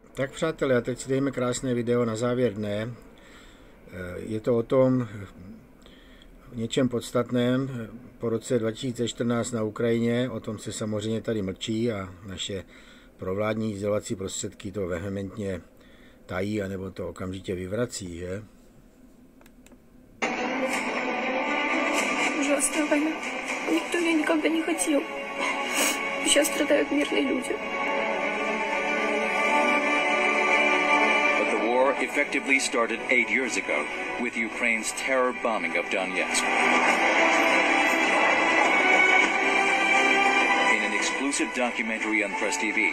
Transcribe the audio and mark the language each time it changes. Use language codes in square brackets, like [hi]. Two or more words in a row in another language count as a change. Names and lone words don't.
[cs] Tak přátelé, a teď si dejme krásné video na závěr dne. Je to o tom něčem podstatném po roce 2014 na Ukrajině. O tom se samozřejmě tady mlčí a naše provládní sdělovací prostředky to vehementně tají, anebo to okamžitě vyvrací, že? [ru] Ужасная война. Никто ее никогда не хотел. Сейчас страдают мирные люди. [en] But the war effectively started 8 years ago with Ukraine's terror bombing of Donetsk. In an exclusive documentary on Press TV.